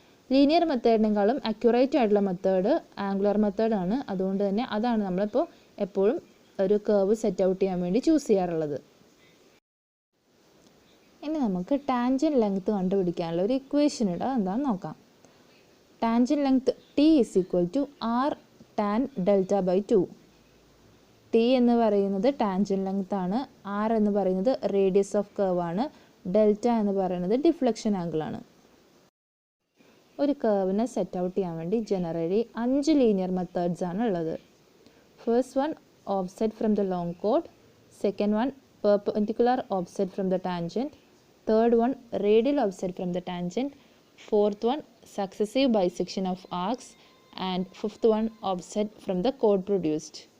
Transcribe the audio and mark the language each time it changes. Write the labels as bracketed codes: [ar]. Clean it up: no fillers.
[ml] Linear മെത്തേഡിനേക്കാളും accurate ആയിട്ടുള്ള method angular മെത്തേഡാണ്. അതുകൊണ്ട് തന്നെ അതാണ് നമ്മളിപ്പോൾ എപ്പോഴും ഒരു കർവ് സെറ്റ് ഔട്ട് ചെയ്യാൻ വേണ്ടി ചൂസ് ചെയ്യാറുള്ളത്. ഇനി നമുക്ക് ടാൻജൻറ്റ് ലെങ്ത്ത് കണ്ടുപിടിക്കാനുള്ള ഒരു ഇക്വേഷൻ ഉണ്ട്, അതെന്താണെന്ന് നോക്കാം. [en] Tangent length T is equal to r tan delta/2. [ml] T എന്ന് പറയുന്നത് ടാൻജൻറ്റ് ലെങ്ത് ആണ്, r എന്ന് പറയുന്നത് റേഡിയസ് ഓഫ് കർവ് ആണ്, ഡെൽറ്റ എന്ന് പറയുന്നത് ഡിഫ്ലക്ഷൻ ആംഗിൾ ആണ്. ഒരു കർവിനെ സെറ്റ് ഔട്ട് ചെയ്യാൻ വേണ്ടി ജനറലി 5 ലീനിയർ മെത്തേഡ്സ് ആണ് ഉള്ളത്. [en] First one offset from the long code, second one perpendicular offset from the tangent, third one radial offset from the tangent, fourth one successive bisection of arcs, and fifth one offset from the chord produced.